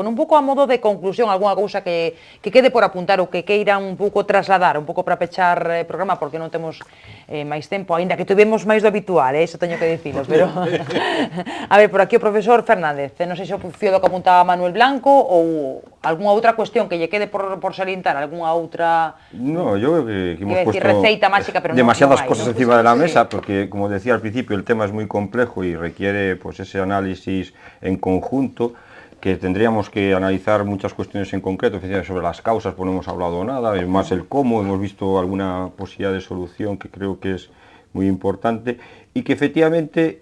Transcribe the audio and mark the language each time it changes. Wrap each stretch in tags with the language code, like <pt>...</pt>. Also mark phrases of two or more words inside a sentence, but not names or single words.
<gl>Bueno, un pouco a modo de conclusión, algunha cousa que quede por apuntar ou que queiran un pouco trasladar, un pouco para pechar programa, porque non temos máis tempo, aínda que tuvemos máis do habitual, iso teño que dicilo, pero... A ver, por aquí o profesor Fernández, non sei se o fío do que apuntaba Manuel Blanco ou algunha outra cuestión que lle quede por salientar, algunha outra...</gl> <es>No, yo creo que hemos puesto</es> <gl>receita mágica, pero</gl> <es>demasiadas no hay, cosas ¿no? encima de la mesa, porque como decía al principio, el tema es muy complejo y requiere pues ese análisis en conjunto, que tendríamos que analizar muchas cuestiones en concreto, sobre las causas pues no hemos hablado nada, más el cómo, hemos visto alguna posibilidad de solución que creo que es muy importante, y que efectivamente...</es>